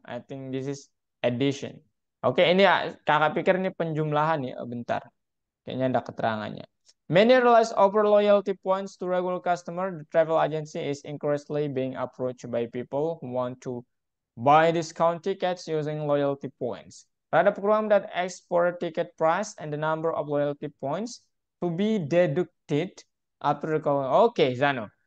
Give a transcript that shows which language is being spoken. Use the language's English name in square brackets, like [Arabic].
[English] I think this is addition. [Indonesian] Oke, ini kakak pikir ini penjumlahan ya, bentar, kayaknya ada keterangannya. [English] Many relies over loyalty points to regular customer. The travel agency is increasingly being approached by people who want to buy discount tickets using loyalty points. Write a program that asks for a ticket price and the number of loyalty points to be deducted after the call. Okay, Zano.